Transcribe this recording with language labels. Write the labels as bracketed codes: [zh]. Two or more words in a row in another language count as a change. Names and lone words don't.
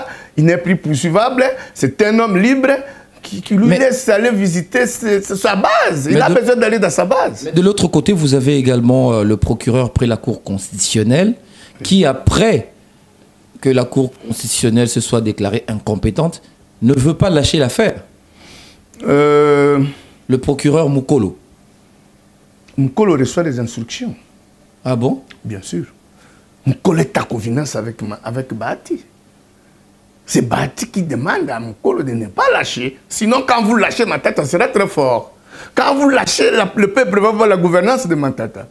[fr] Il n'est plus poursuivable. C'est un homme libre qui lui laisse aller visiter sa base. Il a besoin d'aller dans sa base. Mais de l'autre côté, vous avez également le procureur près la Cour constitutionnelle qui, après que la Cour constitutionnelle se soit déclarée incompétente, ne veut pas lâcher l'affaire. Le procureur Mukolo. Mukolo reçoit des instructions. Ah bon? Bien sûr. Mukolo est en convenance avec Bahati. C'est Bahati qui demande à Mukolo de ne pas lâcher. Sinon, quand vous lâchez Matata, ça sera très fort. Quand vous lâchez, le peuple va voir la gouvernance de Matata.